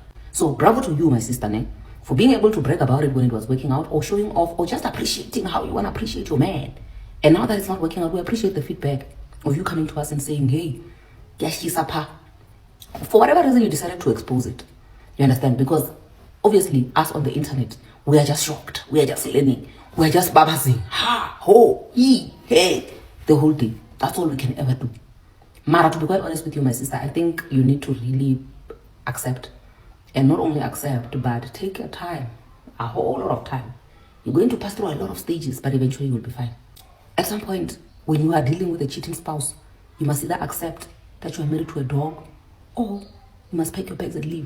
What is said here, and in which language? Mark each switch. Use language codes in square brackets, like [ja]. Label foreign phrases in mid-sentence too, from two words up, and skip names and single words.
[en] So bravo to you, my sister, for being able to brag about it when it was working out, or showing off, or just appreciating how you wanna appreciate your man. And now that it's not working out, we appreciate the feedback of you coming to us and saying, hey, for whatever reason you decided to expose it. You understand? Because obviously us on the internet, we are just shocked. We are just learning. We are just babasing. Ha, ho, he, hey. The whole day. That's all we can ever do. Mara, to be quite honest with you, my sister, I think you need to really accept. And not only accept, but take your time. A whole lot of time. You're going to pass through a lot of stages, but eventually you'll be fine. At some point, when you are dealing with a cheating spouse, you must either accept that you are married to a dog, or you must pack your bags and leave.